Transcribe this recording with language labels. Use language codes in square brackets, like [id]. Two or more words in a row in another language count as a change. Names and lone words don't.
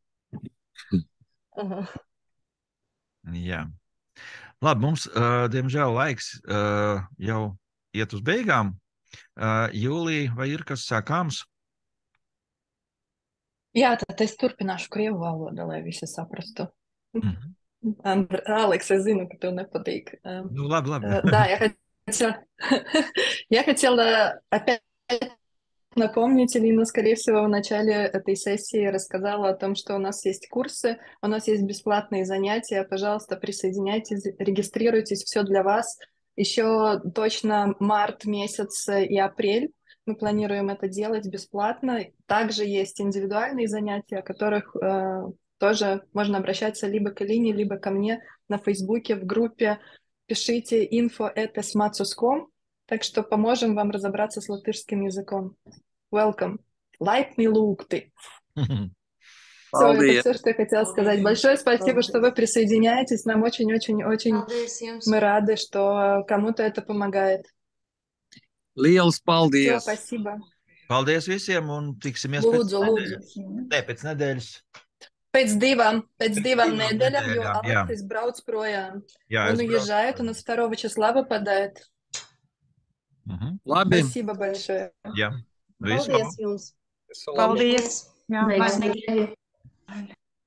[lv] Aha. Jā. Labi, mums, diemžēl, laiks jau iet uz beigām. Jūlija, vai ir kas sākāms? Jā, tad es turpināšu krievu valodu, lai visi saprastu. [ru] Алекс, я знаю, [lv] ka tev nepatīk. [ru] Ну, ладно. Да, я хотела опять напомнить, Лина, скорее всего, в начале этой сессии рассказала о том, что у нас есть курсы, у нас есть бесплатные занятия. Пожалуйста, присоединяйтесь, регистрируйтесь, все для вас. Еще точно март месяц и апрель мы планируем это делать бесплатно. Также есть индивидуальные занятия, о которых тоже можно обращаться либо к Алине, либо ко мне на Фейсбуке, в группе. Пишите info@smacus.com, так что поможем вам разобраться с латышским языком. Welcome. [lv] Laipni lūgti. [ru] Все, это все, что я хотела сказать. Большое спасибо, что вы присоединяетесь. Нам очень-очень-очень мы рады, что кому-то это помогает. [lv] Liels [ru] Все, [lv] paldies! [ru] спасибо. [lv] Paldies visiem un tiksimies Lūdzu. pēc nedēļas. Pēc divām divām nedēļām, jo nedēļām, jā. Алексис брauc projām. Jā, [ru] Он [lv] es [ru] уезжает, он 2 числа выпадает. [lv] Labi. [ru] Спасибо большое. [lv] Jā. Visu Paldies jums! Visu labu. Paldies! Jā, Veiksmīgi.